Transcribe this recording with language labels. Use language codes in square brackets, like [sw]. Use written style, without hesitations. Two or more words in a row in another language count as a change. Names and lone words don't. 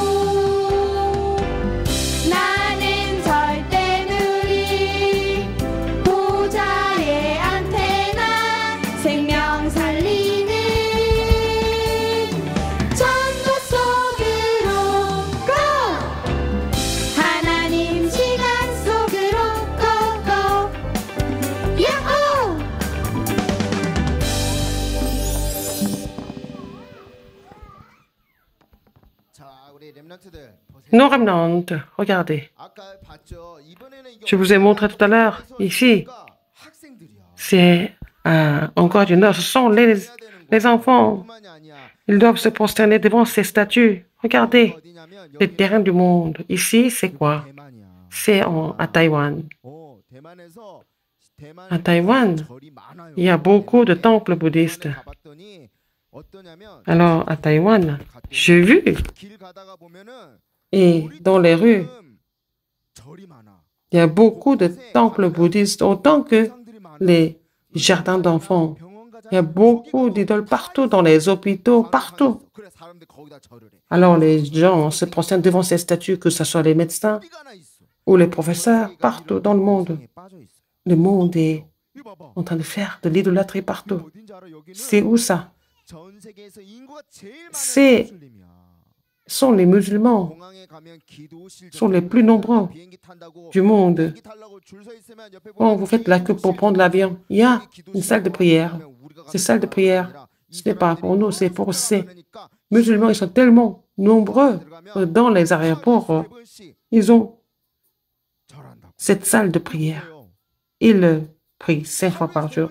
[ko] 나는 절대 누릴 보좌의 안테나 생명 살리는 전도 속으로 고 하나님 시간 속으로 고고 야호 자, 우리 렘넌트들 보세요. [fr] Nos remnants, regardez. [ko] 아까 봤죠? 이번에는 이게 [fr] Je vous ai montré tout à l'heure, ici, [ko] 학생들이야. [fr] c'est encore une heure. Ce sont les enfants. [ko] 뿐만이 아니야. [fr] Ils doivent se prosterner devant ces statues. Regardez, [ko] 어디냐면 [fr] les terrains du monde. Ici, c'est quoi? [ko] 대만이야. [fr] C'est à Taïwan. [ko] 대만에서 [fr] À Taïwan, [ko] 절이 많아요. [fr] il y a beaucoup de temples bouddhistes. [ko] 가봤더니 어떠냐면 [fr] Alors, à Taïwan, j'ai vu, [ko] 길 가다가 보면은 [fr] et dans les rues, [ko] 절이 많아. [fr] il y a beaucoup de temples bouddhistes, autant que [ko] 상들이 많아. [fr] les jardins d'enfants. [ko] 병원 가자. [fr] Il y a beaucoup d'idoles partout, dans les hôpitaux, partout. [ko] 그래 사람들 거기다 절을 해. [fr] Alors, les gens se prosternent devant ces statues, que ce soit les médecins [ko] 어디가 하나 있어. [fr] ou les professeurs, partout dans le monde. [ko] 세상에 빠져 있어. [fr] Le monde est [ko] 이거 봐봐. [fr] en train de faire de l'idolâtrie [ko] 이거 [fr] partout. [ko] 어딘지 알아? 여기는 [fr] C'est où ça? [ko] 전 세계에서 인구가 제일 많은 [fr] C'est- [ko] 무슬림이야. [fr] Sont les musulmans, [ko] 공항에 가면 기도실 [fr] sont les plus nombreux [ko] 비행기 탄다고 [fr] du monde. [ko] 비행기 타려고 줄 서 있으면 옆에 [fr] Quand [ko] 보면 [fr] vous faites la queue pour prendre l'avion, il y a une salle de prière. Ces salles de prière, ce n'est pas pour nous, c'est pour ces musulmans. Ils sont tellement nombreux dans les aéroports. Ils ont cette salle de prière. Ils prient 5 fois par jour.